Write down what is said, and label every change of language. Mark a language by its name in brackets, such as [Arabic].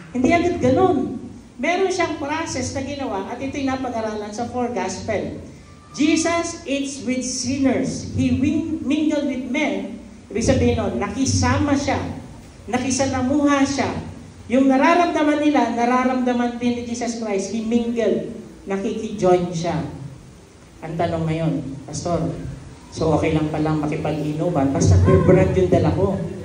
[Filipino] Hindi agad ganun. Meron siyang process na ginawa, at ito'y napag-aralan sa 4 Gospel. [English] Jesus eats with sinners. He mingled with men. [Filipino] Ibig sabihin nun, nakisama siya. Nakisalamuha siya. Yung nararamdaman nila, nararamdaman din ni Jesus Christ. [English] He mingled. [Filipino] Nakiki-join siya. Ang tanong ngayon, Pastor, so okay lang palang makipag-inuman, basta beer brand yung dala ko.